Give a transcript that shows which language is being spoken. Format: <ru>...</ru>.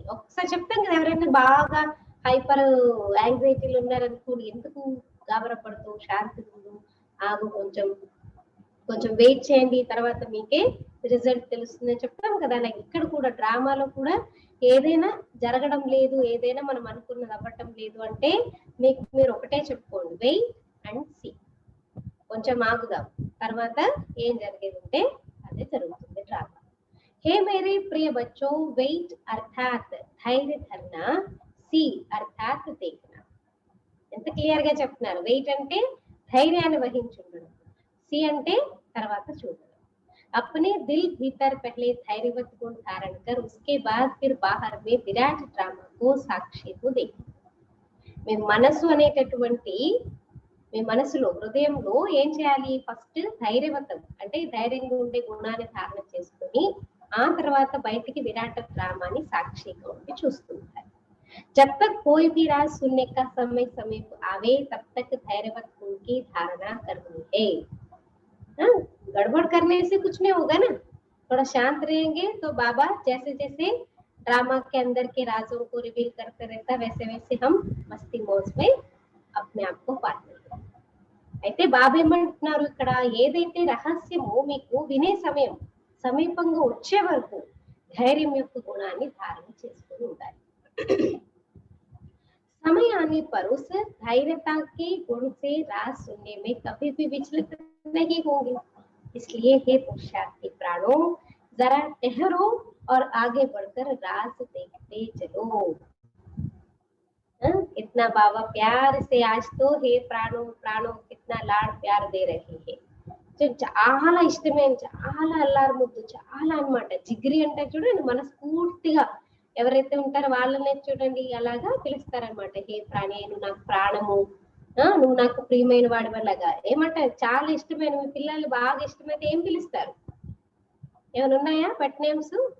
<te>ఒకసారి చెప్తాం కదా, ఎవరైనా బాగా హైపర్ యాంగ్జైటీలు ఉన్నారనుకోండి, ఎందుకు గాబరపడుతూ శాంతి ఉండు, ఆగు, కొంచెం వెయిట్ చేయండి, తర్వాత మీకే రిజల్ట్ తెలుస్తుందని చెప్తాం కదా। అలాగే ఇక్కడ కూడా డ్రామాలో కూడా ఏదైనా జరగడం లేదు, ఏదైనా మనం అనుకున్నది అవ్వటం లేదు అంటే మీరు ఒకటే చెప్పుకోండి,</te> <en>wait and see,</en> <te>కొంచెం ఆగుదాం, తర్వాత ఏం జరిగేది ఉంటే అదే జరుగుతుంది డ్రామా।</te> <hi>हे मेरे प्रिय बच्चों, वेट अर्थात धैर्य धरना, सी अर्थात देखना।</hi> <te>ఎంత క్లియర్ గా చెప్తున్నారు, వెయిట్ అంటే ధైర్యాన్ని వహించి ఉండడం, सी అంటే తర్వాత చూడడం।</te> <hi>अपने दिल भीतर पहले धैर्यवत गुण धारण कर उसके बाद फिर बाहर में विराट ड्रामा को साक्षी को देखना।</hi> <te>మీ మనసు అనేటటువంటి, మీ మనసులో హృదయంలో ఏం చేయాలి, ఫస్ట్ ధైర్యవతం అంటే ధైర్యంగా ఉండే గుణాన్ని ధారణ చేసుకుని ఆ తర్వాత బయటికి విరాట డ్రామాని సాక్షిగా ఉండి చూస్తుంటారు।</te> <hi>जब तक कोई भी राज सुनने का समय समीप आवे तब तक धैर्यवत गुण की धारणा करनी है। गड़बड़ करने से कुछ नहीं होगा ना, थोड़ा शांत रहेंगे तो बाबा जैसे जैसे ड्रामा के अंदर के राजों को रिवील करते रहता, वैसे वैसे हम मस्ती मौज में अपने आप को पाते हैं।</hi> <te>అయితే బాబా ఏమంటున్నారు ఇక్కడ, ఏదైతే రహస్యమో మీకు వినే సమీపంగా వచ్చే వరకు ధైర్యం యొక్క గుణాన్ని ధారణ చేసుకుని ఉండాలి।</te> <hi>समय आने पर उस धैर्यता के गुण से राज सुनने में कभी भी विचलित नहीं होंगे। इसलिए हे पुरुषार्थी प्राणों, जरा ठहरो और आगे बढ़कर राज देखते चलो। कितना बाबा प्यार से आज तो हे प्राणों कितना लाड़ प्यार दे रहे हैं।</hi> <te>చాలా ఇష్టమైన, చాలా అల్లారు ముద్దు, చాలా అన్నమాట, జిగిరి అంటే చూడండి, మనస్ఫూర్తిగా ఎవరైతే ఉంటారో వాళ్ళనే చూడండి అలాగా పిలుస్తారనమాట, హే ప్రాణి, నువ్వు నాకు ప్రాణము, నువ్వు నాకు ప్రియమైన వాడి వల్లగా ఏమంటారు, చాలా ఇష్టమైన, మీ పిల్లలు బాగా ఇష్టమైతే ఏం పిలుస్తారు, ఏమైనా ఉన్నాయా పెట్ నేమ్స్?</te>